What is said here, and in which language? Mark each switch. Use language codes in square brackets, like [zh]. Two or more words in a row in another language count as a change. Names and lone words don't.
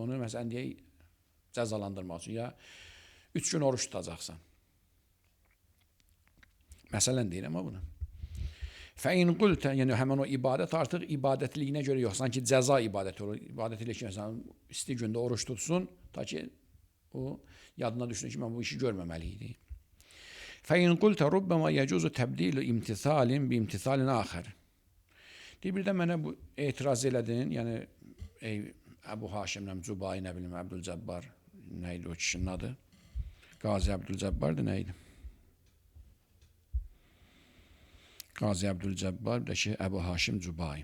[az] Onu məsələn deyə cəzalandırmaq üçün ya 3 gün oruç tutacaqsan. Məsələn deyirəm amma bunu. [ar] Fəin qultə, [az] yəni həmin o ibadət artıq ibadətliyinə görə yox, sanki cəza ibadəti olur. İbadət elə ki, məsələn, isti gündə oruç tutsun, ta ki o yadına düşsün ki, mən bu işi görməməli idi. [ar] فإن قلت ربما يجوز تبديل امتثال بامتثال آخر. [az] Deyir, bir də mənə bu etiraz elədin, yəni Əbu Haşimlə Cübai, nə bilim, Əbdülcəbbar, nə idi o kişinin adı? Qazi Əbdülcəbbardır, nə idi? Qazi Əbdülcəbbar, bir də ki, Əbu Haşim Cübai.